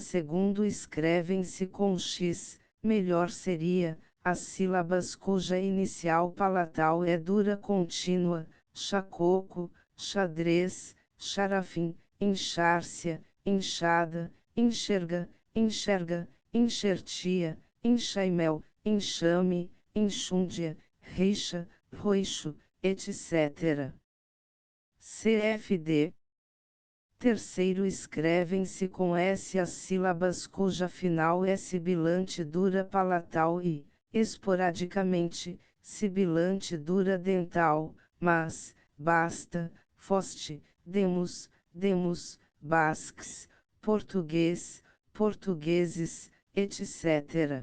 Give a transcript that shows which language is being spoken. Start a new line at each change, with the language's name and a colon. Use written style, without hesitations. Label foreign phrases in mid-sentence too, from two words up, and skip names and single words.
Portuguese: Segundo escrevem-se com X, melhor seria, as sílabas cuja inicial palatal é dura contínua, chacoco, xadrez, xarafim, enxárcia, enxada, enxerga, enxerga, enxertia, enxaimel, enxame, enxúndia, rixa, roixo, etc. CFD. Terceiro escrevem-se com S as sílabas cuja final é sibilante dura palatal e, esporadicamente, sibilante dura dental, mas, basta, foste, demos, demos, basques, português, portugueses, etc.